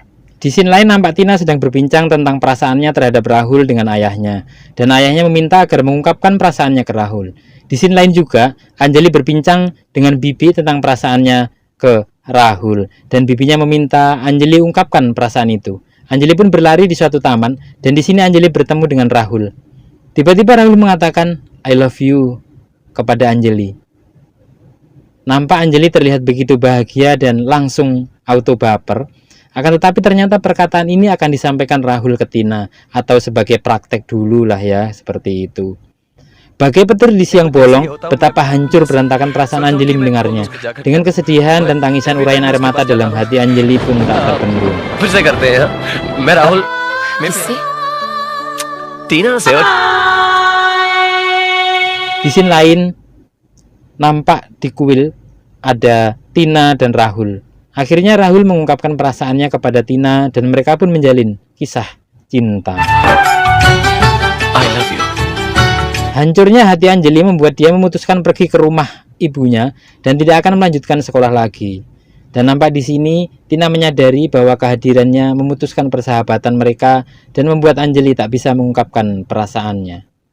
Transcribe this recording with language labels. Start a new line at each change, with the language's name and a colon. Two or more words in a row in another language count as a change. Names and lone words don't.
Indonesian: Di scene lain nampak Tina sedang berbincang tentang perasaannya terhadap Rahul dengan ayahnya, dan ayahnya meminta agar mengungkapkan perasaannya ke Rahul. Di scene lain juga Anjali berbincang dengan Bibi tentang perasaannya ke Rahul, dan bibinya meminta Anjali ungkapkan perasaan itu. Anjali pun berlari di suatu taman, dan di sini Anjali bertemu dengan Rahul. Tiba-tiba Rahul mengatakan
English: I love you
Indonesian: kepada Anjali. Nampak Anjali terlihat begitu bahagia dan langsung auto baper. Akan tetapi ternyata perkataan ini akan disampaikan Rahul ke Tina, atau sebagai praktek dulu lah ya, seperti itu. Bagai petir di siang bolong, betapa hancur berantakan perasaan Anjali mendengarnya. Dengan kesedihan dan tangisan uraian air mata dalam hati Anjali pun tak terbendung.
Hindi: फिर से करते हैं मैं राहुल टीना से
Indonesian: Di scene lain nampak di kuil ada Tina dan Rahul. Akhirnya Rahul mengungkapkan perasaannya kepada Tina dan mereka pun menjalin kisah cinta.
English: I love you.
Indonesian: Hancurnya hati Anjali membuat dia memutuskan pergi ke rumah ibunya dan tidak akan melanjutkan sekolah lagi. Dan nampak di sini Tina menyadari bahwa kehadirannya memutuskan persahabatan mereka dan membuat Anjali tak bisa mengungkapkan perasaannya.